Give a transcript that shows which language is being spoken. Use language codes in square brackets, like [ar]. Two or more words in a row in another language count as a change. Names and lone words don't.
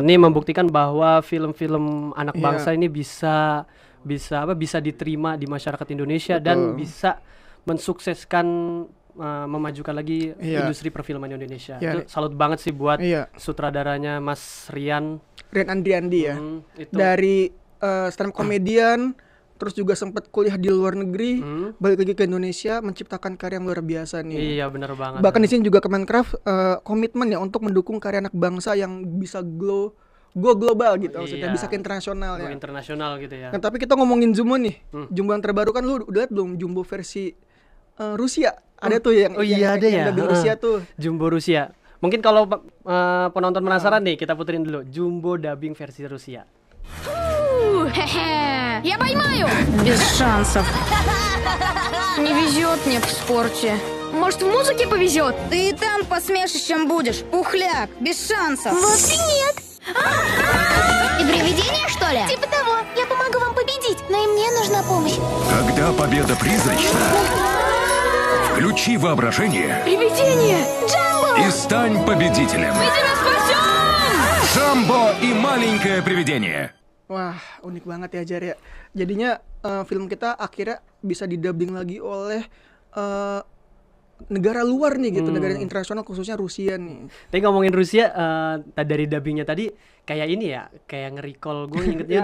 [id] Nih membuktikan bahwa film-film anak bangsa ini bisa diterima di masyarakat Indonesia. Betul. Dan bisa mensukseskan memajukan lagi industri perfilman Indonesia. Itu salut banget sih buat sutradaranya Mas Rian Andriandi ya. Itu. [en] Dari stand up comedian, [id] terus juga sempat kuliah di luar negeri, balik lagi ke Indonesia menciptakan karya yang luar biasa nih. Iya, benar banget. Bahkan di sini juga Kemenkraf komitmen ya untuk mendukung karya anak bangsa yang bisa [en] go global [id] gitu, maksudnya bisa ke internasional ya. Internasional gitu ya. Nah, tapi kita ngomongin Jumbo nih. Jumbo yang terbaru kan lu udah lihat belum Jumbo versi Rusia? Ada tuh yang dubbing Rusia tuh. Jumbo Rusia. Mungkin kalau penonton penasaran nih, kita puterin dulu Jumbo dubbing versi Rusia. [ru] Хе-хе, я поймаю! Без шансов. Не везет мне в спорте. Может, в музыке повезет? Ты и там посмешищем будешь, пухляк, без шансов. Вовсе нет. Ты привидение, что ли? Типа того. Я помогу вам победить, но и мне нужна помощь. Когда победа призрачна, включи воображение Привидение! Джамбо! и стань победителем. Джамбо и маленькое привидение. [id] Wah, unik banget ya Jar ya. Jadinya film kita akhirnya bisa didubbing lagi oleh negara luar nih gitu, negara internasional khususnya Rusia nih. Tapi ngomongin Rusia, dari dubbingnya tadi kayak ini ya, kayak nge-recall gue ingetnya.